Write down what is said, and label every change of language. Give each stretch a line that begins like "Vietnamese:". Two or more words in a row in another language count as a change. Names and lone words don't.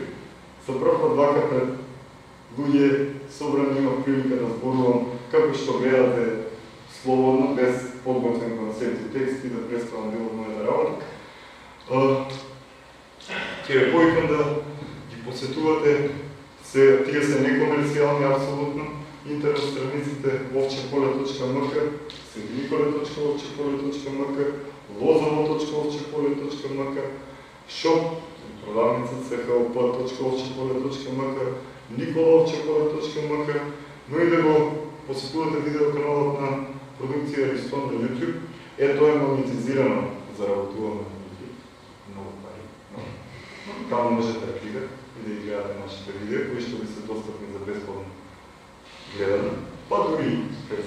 Macedonian: За прв пат вака пред луѓе собрани имав прилика да зборувам како што гледате слободно, без подготвен концепт и текст и да представам дел од мојата работа. Ќе ве повикам да ги посетувате, тие се некомерцијални апсолутно, интернет страниците ovčepole.mk, svetinicola.ovčepole.mk, lozovo.ovčepole.mk, shop, продавница chop.ovčepole.mk, nikolaovčepole.mk, но и да го посетувате видеоканалот на продукција Ристон на YouTube. Тоа е монетизирано за работуваме на YouTube. Много пари. Таму можете да кликате и да гледате нашите видео, кои што ви се достапни за бесплатно гледане, па дури преземани.